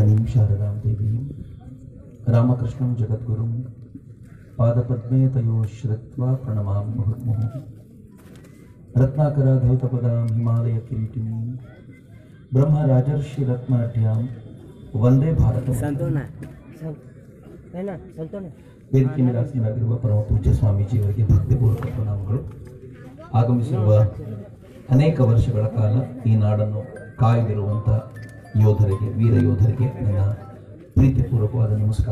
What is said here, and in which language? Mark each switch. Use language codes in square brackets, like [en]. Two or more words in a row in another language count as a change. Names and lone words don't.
[sa] शारदां देवीं रामकृष्णं जगद्गुरुं पादपद्मे तयोः श्रुत्वा प्रणमामि मुहुर्मुहुः। रत्नाकराधौतपदां हिमालय किरीटिनीं ब्रह्मराजर्षि रत्नाढ्यां वंदे भारतಂ। [kn] ವೇದಿಕೆ ಮೇಲೆ ಆಸೀನರಾಗಿರುವ ಪರಮ ಪೂಜ್ಯ ಸ್ವಾಮೀಜಿಯವರಿಗೆ ಭಕ್ತಿಪೂರ್ವಕ ಪ್ರಣಾಮಗಳು. ಆಗಮಿಸಿರುವ ಅನೇಕ ವರ್ಷಗಳ ಕಾಲ ಈ ನಾಡನ್ನು ಕಾಯ್ದಿರುವಂಥ ಯೋಧರಿಗೆ, ವೀರ ಯೋಧರಿಗೆ ನನ್ನ ಪ್ರೀತಿಪೂರ್ವಕವಾದ ನಮಸ್ಕಾರ.